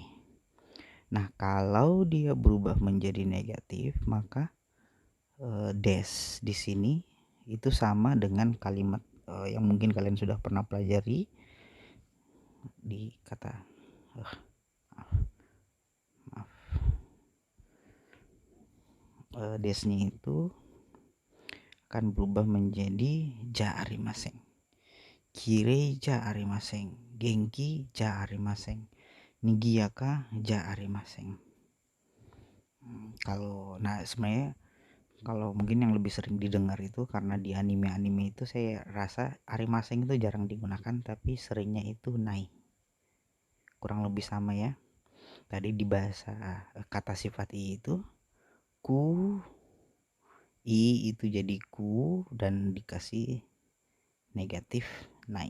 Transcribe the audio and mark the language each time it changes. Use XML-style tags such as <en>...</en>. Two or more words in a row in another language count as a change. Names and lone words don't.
<id>Nah, kalau dia berubah menjadi negatif maka des di sini itu sama dengan kalimat yang mungkin kalian sudah pernah pelajari di kata desnya itu akan berubah menjadi</id> <ja>じゃありません. 綺麗じゃありません、元気じゃありません、賑やかじゃありません.</ja> <id>Sebenarnya kalau mungkin yang lebih sering didengar itu karena di anime-anime itu saya rasa arimaseng itu jarang digunakan, tapi seringnya itu nai. Kurang lebih sama ya. Tadi di bahasa kata sifat i itu ku, i itu jadi ku dan dikasih negatif nai.</id>